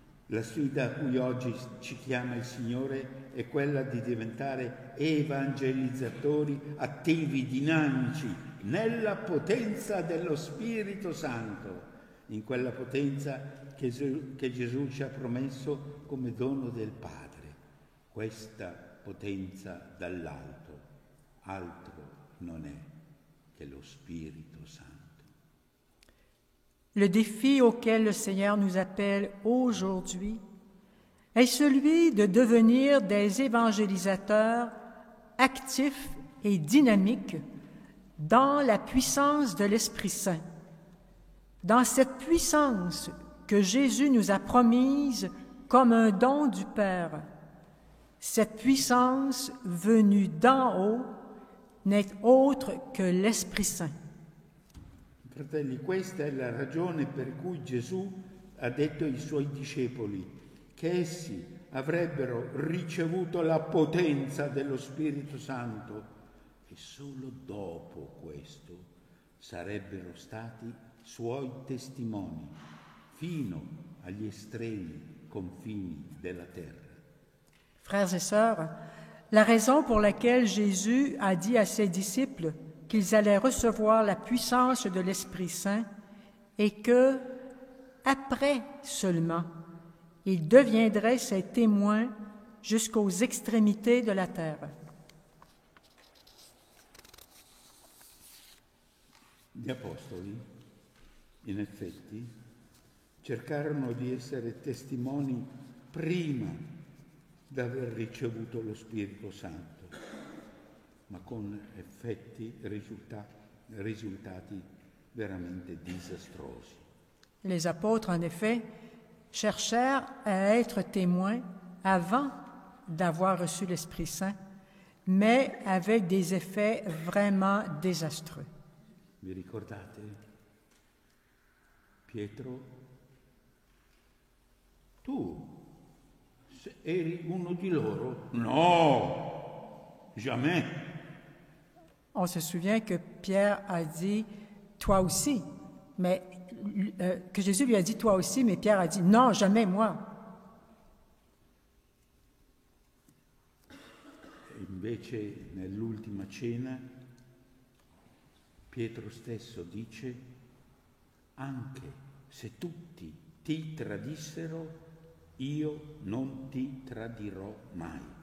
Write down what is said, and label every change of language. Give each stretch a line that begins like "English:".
Italian: La sfida a cui oggi ci chiama il Signore è quella di diventare evangelizzatori attivi, dinamici, nella potenza dello Spirito Santo, in quella potenza che Gesù ci ha promesso come dono del Padre. Questa potenza dall'alto, altro non è che lo Spirito Santo.
French: Le défi auquel le Seigneur nous appelle aujourd'hui est celui de devenir des évangélisateurs actifs et dynamiques dans la puissance de l'Esprit Saint, dans cette puissance que Jésus nous a promise comme un don du Père. Cette puissance venue d'en haut n'est autre que l'Esprit Saint.
Italian: Fratelli, questa è la ragione per cui Gesù ha detto ai suoi discepoli che essi avrebbero ricevuto la potenza dello Spirito Santo e solo dopo questo sarebbero stati suoi testimoni fino agli estremi confini della terra.
French: Frères et sœurs, la raison pour laquelle Jésus a dit à ses disciples qu'ils allaient recevoir la puissance de l'Esprit Saint et que, après seulement, Ils deviendraient ses témoins jusqu'aux extrémités de la terre.
Italian: Gli apostoli, in effetti, cercarono di essere testimoni prima d'aver ricevuto lo Spirito Santo, ma con effetti risultati veramente disastrosi.
French: Les apôtres, en effet, cherchèrent à être témoins avant d'avoir reçu l'Esprit Saint, mais avec des effets vraiment désastreux.
Italian: Vi ricordate? Pietro, tu eri uno di loro?
French: No, jamais. On se souvient que Pierre a dit « toi aussi », mais que Jésus lui a dit « toi aussi », mais Pierre a dit « non, jamais moi ».
Italian: Invece nell'ultima cena Pietro stesso dice: anche se tutti ti tradissero, io non ti tradirò mai.